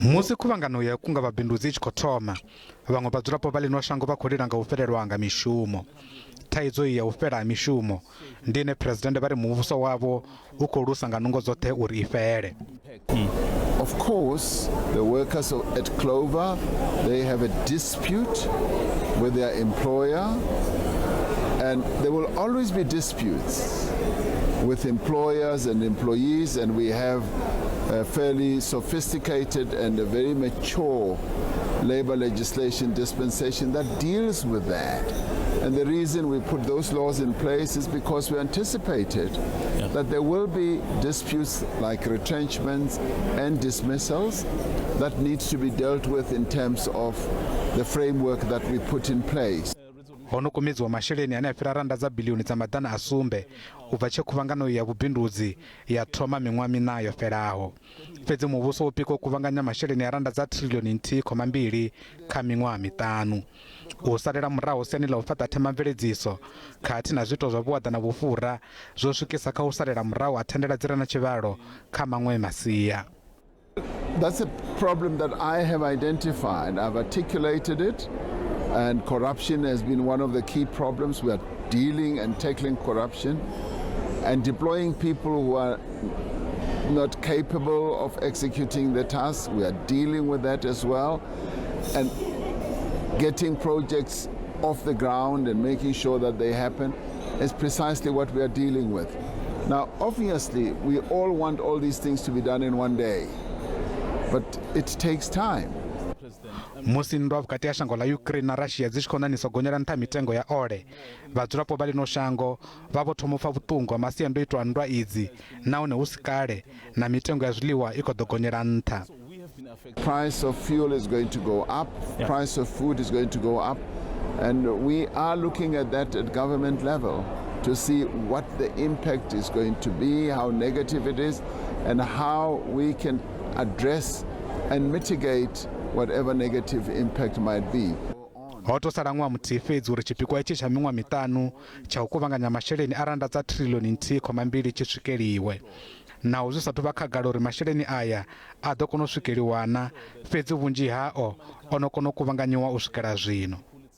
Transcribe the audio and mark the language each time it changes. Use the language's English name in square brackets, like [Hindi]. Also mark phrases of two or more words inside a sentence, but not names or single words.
[Venda] Musi khuvhangano ya kunga vhabindudzi I tshi khou thoma, vhaṅwe vhadzulapo vha ḽino shango vha khou lila nga u fhelelwa nga mishumo. Thaidzo ya u fhela ha mishumo ndi ine Presidennde vha ri muvhuso wavho u khou lusa nga nungo dzoṱhe uri I fhele. [English] Of course, the workers at Clover, they have a dispute with their employer, and there will always be disputes with employers and employees, and we have a fairly sophisticated and a very mature labor legislation dispensation that deals with that. And the reason we put those laws in place is because we anticipated that there will be disputes like retrenchments and dismissals that needs to be dealt with in terms of the framework that we put in place. [Venda] Hono kumidziwa masheleni ane a fhira randa dza biḽioni dza maḓana a sumbe u bva tshe khuvhangano ya vhubindudzi ya thoma miṅwaha mina yo fhelaho. Fhedzi muvhuso u pika u kuvhanganya masheleni ya randa dza ṱhirilioni nthihi khoma mbili kha miṅwaha miṱanu. U salela muraho siani ḽa u fhaṱa themamveledziso khathihi na zwiito zwa vhuaḓa na vhufhura zwo swikisa kha u salela muraho ha thandela dzi re na tshivhalo kha maṅwe masia. [English] That's a problem that I have identified. I've articulated it. And corruption has been one of the key problems. We are dealing and tackling corruption and deploying people who are not capable of executing the task. We are dealing with that as well. And getting projects off the ground and making sure that they happen is precisely what we are dealing with. Now, obviously, we all want all these things to be done in one day, but it takes time. [Venda] Musi nndwa vhukati ha shango ḽa Ukraine na Russia dzi tshi khou ṋaṋisa u gonyela nṱha mitengo ya ole, vhadzulapo vha ḽino shango vha vho thoma u pfa vhuṱungu ha masiandoitwa a nndwa idzi nahone hu si kale na mitengo ya zwiḽiwa I khou ḓo gonyela nṱha. [English] Price of fuel is going to go up, price of food is going to go up, and we are looking at that at government level to see what the impact is going to be, how negative it is, and how we can address and mitigate whatever negative impact might be. [Venda] Ho to sala ṅwaha muthihi fhedzi uri tshipikwa itshi tsha miṅwaha miṱanu tsha u kuvhanganya masheleni a randa dza ṱhirilioni nthihi khoma mbili tshi swikeliwe. Naho zwi sathu vha khagala uri masheleni aya a ḓo kona u swikeliwa na, fhedzi vhunzhi hao o no kona u kuvhanganyiwa u swikela zwino.